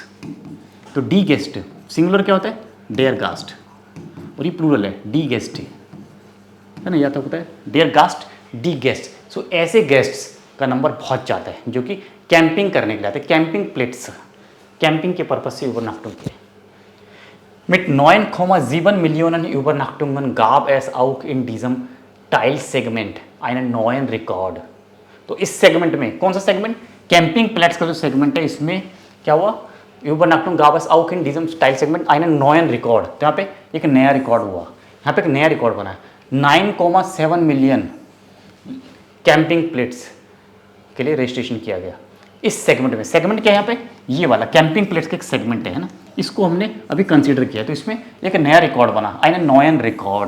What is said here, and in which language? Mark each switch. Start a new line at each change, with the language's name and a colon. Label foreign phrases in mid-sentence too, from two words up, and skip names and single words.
Hindi: तो
German: die Gäste
Hindi: सिंगुलर क्या होता है?
German: der Gast,
Hindi: और ये प्लूरल है
German: die Gäste,
Hindi: है ना, या तो होता है
German: der Gast, die Gäste.
Hindi: सो ऐसे गेस्ट्स का नंबर बहुत ज़्यादा है जो कि कैंपिंग करने के लिए आते हैं, कैंपिंग प्लेट्स, कैंपिंग के पर्पज से यूबरनाक्टुम के।
German: Mit 9,7 Millionen Übernachtungen gab es auch in diesem Teilsegment einen neuen Rekord।
Hindi: तो इस सेगमेंट में, कौन सा सेगमेंट? कैंपिंग प्लेट्स का जो सेगमेंट है, इसमें क्या हुआ?
German: Übernachtung gab es auch in diesem Teilsegment einen neuen Rekord।
Hindi: तो यहाँ पे एक नया रिकॉर्ड हुआ, यहाँ पे एक नया रिकॉर्ड बना। 9,7 मिलियन कैंपिंग प्लेट्स के लिए रजिस्ट्रेशन किया गया इस सेगमेंट में। सेगमेंट क्या है यहाँ पे? ये वाला कैंपिंग प्लेट्स का एक सेगमेंट है ना, इसको हमने अभी कंसीडर किया, तो इसमें एक नया रिकॉर्ड बना,
German: einen neuen Rekord.